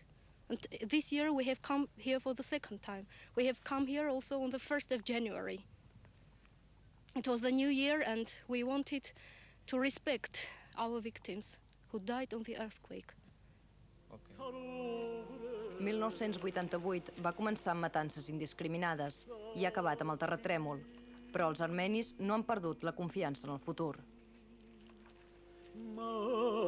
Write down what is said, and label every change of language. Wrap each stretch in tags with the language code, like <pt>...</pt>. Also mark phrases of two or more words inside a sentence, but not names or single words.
<en>And this year we have come here for the second time. We have come here also on the 1st of January. It was the new year and we wanted to respect our victims who died on the earthquake.</en> <ca>1988 va començar amb matances indiscriminades i ha acabat amb el terratrèmol, però els armenis no han perdut la confiança en el futur.</ca>